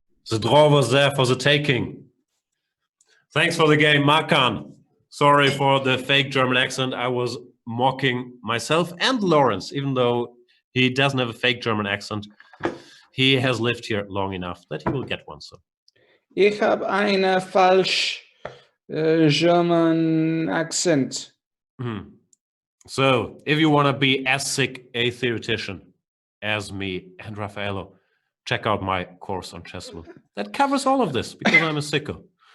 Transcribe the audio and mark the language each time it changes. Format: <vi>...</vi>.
<en>The draw was there for the taking. Thanks for the game, Makan. Sorry for the fake German accent. I was mocking myself and Laurence, even though he doesn't have a fake German accent. He has lived here long enough that he will get one soon.</en> <de>Ich habe eine falsch</de> <en>German accent. So, if you want to be as sick a theoretician as me and Raffaello, check out my course on Chessable. That covers all of this because I'm a sicko.</en>